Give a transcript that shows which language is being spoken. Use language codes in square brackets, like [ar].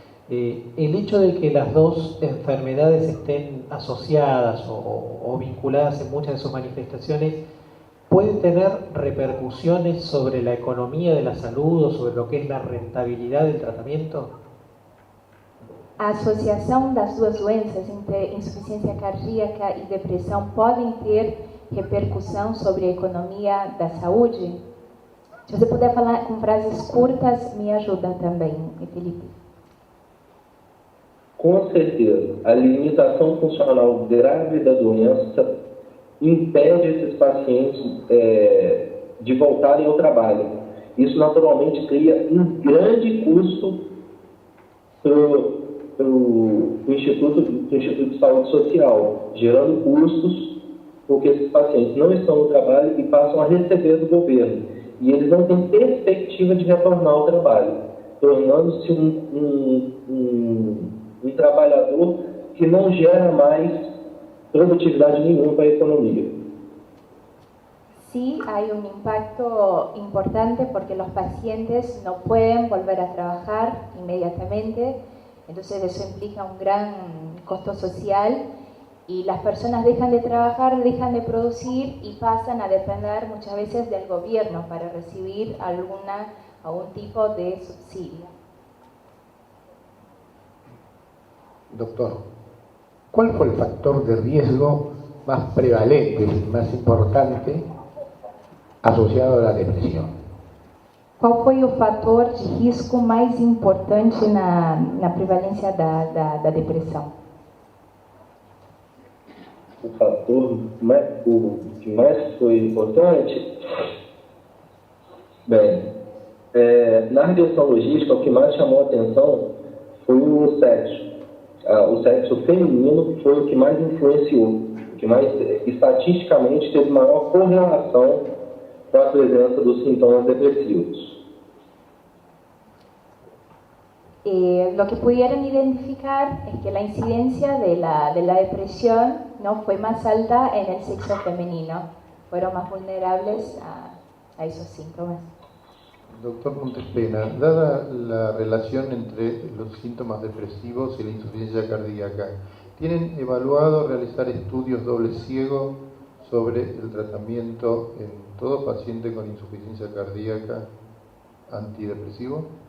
[es] El hecho de que las dos enfermedades estén asociadas o vinculadas en muchas de sus manifestaciones puede tener repercusiones sobre la economía de la salud o sobre lo que es la rentabilidad del tratamiento. [pt] A associação das duas doenças, entre insuficiência cardíaca e depressão, podem ter repercussão sobre a economia da saúde? Se você puder falar com frases curtas, me ajuda também, Felipe. Com certeza. A limitação funcional grave da doença impede esses pacientes de voltarem ao trabalho. Isso, naturalmente, cria um grande custo para o Instituto de Saúde Social, gerando custos, porque esses pacientes não estão no trabalho e passam a receber do governo. E eles não têm perspectiva de retornar ao trabalho, tornando-se um trabalhador que não gera mais produtividade nenhuma para a economia. [es] Sí, hay un impacto importante porque los pacientes no pueden volver a trabajar inmediatamente, entonces eso implica un gran costo social y las personas dejan de trabajar, dejan de producir y pasan a depender muchas veces del gobierno para recibir algún tipo de subsidio. Doctor, ¿cuál fue el factor de riesgo más prevalente y más importante [pt] associado à depressão? Qual foi o fator de risco mais importante na prevalência da depressão? O fator que mais foi importante? Bem, na regressão logística, o que mais chamou a atenção foi o sexo. O sexo feminino foi o que mais influenciou, o que mais estatisticamente teve maior correlação com a presença dos sintomas depresivos. [es] Lo que pudieron identificar es que la incidencia de la depresión no fue más alta en el sexo femenino, fueron más vulnerables a esos síntomas. Doctor Montespena, dada la relación entre los síntomas depresivos y la insuficiencia cardíaca, ¿tienen evaluado realizar estudios doble ciego sobre el tratamiento en todo paciente con insuficiencia cardíaca antidepresivo?